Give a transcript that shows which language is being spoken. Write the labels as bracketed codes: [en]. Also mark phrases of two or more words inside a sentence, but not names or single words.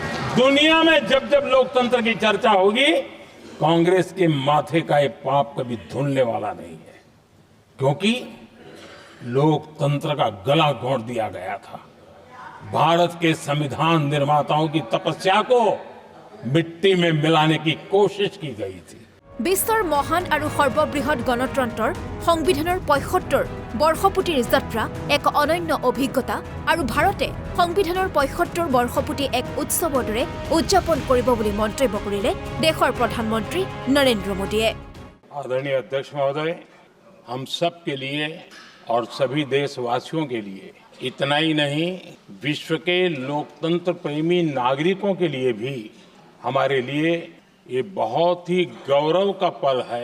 [hi] दुनिया में जब जब लोकतंत्र की चर्चा होगी, कांग्रेस के माथे का ये पाप कभी धुलने वाला नहीं है, क्योंकि लोकतंत्र का गला घोंट दिया गया था। भारत के संविधान निर्माताओं की तपस्या को मिट्टी में मिलाने की कोशिश की गई थी। [as] বিশ্বৰ মহান আৰু সৰ্ববৃহৎ গণতন্ত্ৰৰ সংবিধানৰ ৭৫ বৰ্ষপূৰ্তিৰ যাত্ৰা এক অনন্য অভিজ্ঞতা আৰু ভাৰতে সংবিধানৰ ৭৫ বৰ্ষপূৰ্তি এক উৎসৱৰ দৰে উদযাপন কৰিব বুলি মন্তব্য কৰিলে দেশৰ প্ৰধানমন্ত্ৰী নৰেন্দ্ৰ মোদীয়ে। [hi] आदरणीय अध्यक्ष महोदय, हम सब के लिए और सभी देशवासियों के लिए इतना ही नहीं, विश्व के लोकतंत्र प्रेमी नागरिकों के लिए भी हमारे लिए ये बहुत ही गौरव का पल है।